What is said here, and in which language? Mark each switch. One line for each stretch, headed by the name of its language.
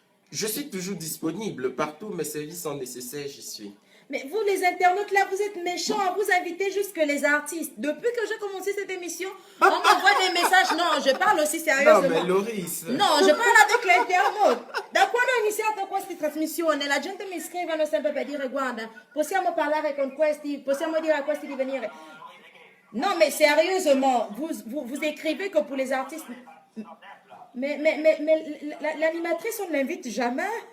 French: Je suis toujours disponible. Partout où mes services sont nécessaires, j'y suis. Mais vous, les internautes, là, vous êtes méchants à vous inviter jusque les artistes. Depuis que j'ai commencé cette émission, on m'envoie des messages. Non, je parle aussi sérieusement. Non, mais Loris. No, je
Italian: parlo
French: avec l'internaut.
Italian: Da quando ho iniziato questa trasmissione, la gente mi scrivono sempre per dire, guarda, possiamo parlare con questi, possiamo dire a questi di venire.
French: Non, mais sérieusement, vous écrivez que pour les artistes. Mais l'animatrice, on ne l'invite jamais.